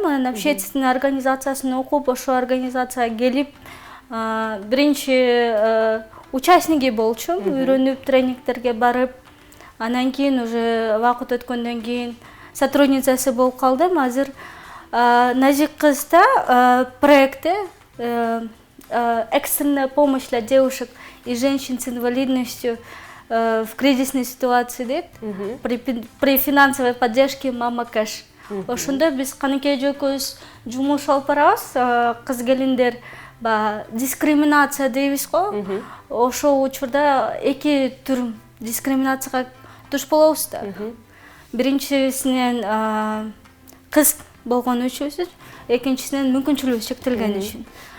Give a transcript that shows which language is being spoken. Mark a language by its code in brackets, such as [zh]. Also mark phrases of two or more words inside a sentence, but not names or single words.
[ky] Анан общественный организациясын окуп, ошол организацияга келип, биринчи участниги болчумун, үйрөнүп, тренингтерге барып, анан кийин уже убакыт өткөндөн кийин сотрудницасы болуп калдым. Азыр Назик кызда проекти [ru] экстренная помощь для девушек и женщин с инвалидностью в кризисной ситуации дейт, при финансовой поддержке Мама Кэш. [ky] Ошондо биз Каныкейже экөөбүз жумуш алып барабыз, кыз келиндер дискриминация дейбиз го. Ошол учурда эки түр дискриминацияга туш болобуз да. Биринчисинен кыз болгон үчүн, экинчисинен мүмкүнчүлүгү чектелген үчүн.